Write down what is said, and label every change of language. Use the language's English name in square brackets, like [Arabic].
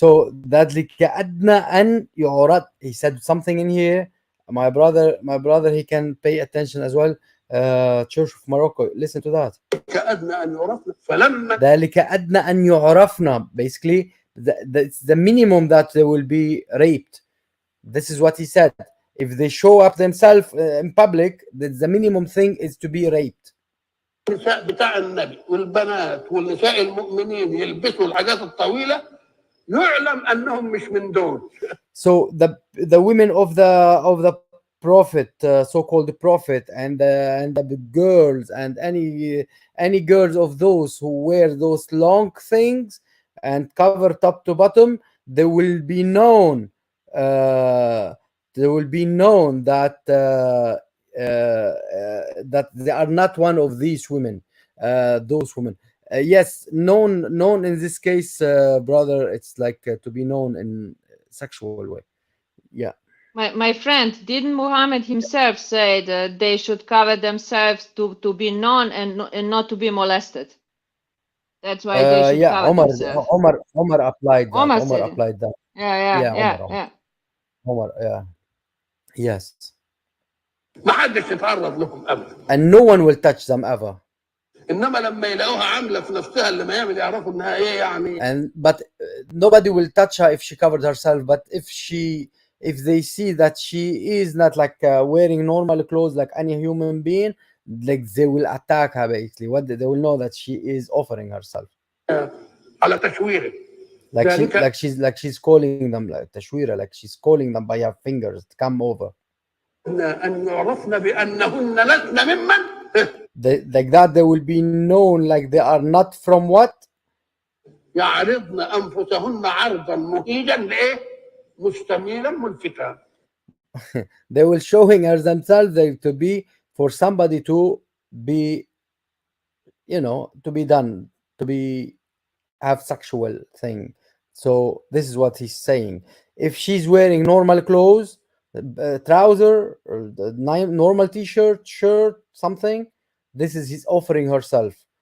[Arabic] So ذلك أدنى أن يعرف. [English] He said something in here. My brother, he can pay attention as well. Church of Morocco, listen to that. [Arabic] كأدنى ان يعرفنا فلما ذلك أدنى أن يعرفنا. [English] Basically, it's the minimum that they will be raped. This is what he said. If they show up themselves in public, the minimum thing is to be raped. [Arabic] النساء بتاع النبي والبنات والنساء المؤمنين يلبسوا الحاجات الطويلة يعلم انهم مش من دول. [English] So the women of the prophet, so-called prophet, and the girls and any girls of those who wear those long things and cover top to bottom, they will be known. They will be known that that they are not one of these women. Those women. Yes, known in this case, brother. It's like to be known in sexual way. Yeah. My friend, didn't Muhammad himself say that they should cover themselves to be known and not to be molested? That's why they should cover themselves. Omar applied that. Omar Omar said it. applied that. Yeah. Omar, yeah. Yes. [Arabic] ما حدش يتعرض لهم ابدا. [English] And no one will touch them ever. [Arabic] انما لما يلاقوها عامله في نفسها اللي ما يعمل يعرفوا انها ايه يعني. [English] But nobody will touch her if she covered herself. But if they see that she is not like wearing normal clothes like any human being, like they will attack her basically. They will know that she is offering herself. [Arabic] على تشويره. [English] like she's calling them like تشويرة, like she's calling them by her fingers to come over. [Arabic] أن يعرفن بأنهن لسن ممن [English] Like that they will be known like they are not from what? [Arabic] يعرضن أنفسهن عرضا مهيجا لإيه؟ مستميلا ملفتا. [English] They will showing her themselves to be for somebody to be, you know, to be done, to be have sexual thing. So this is what he's saying. If she's wearing normal clothes, trouser, or normal t-shirt, shirt, something, this is he's offering herself.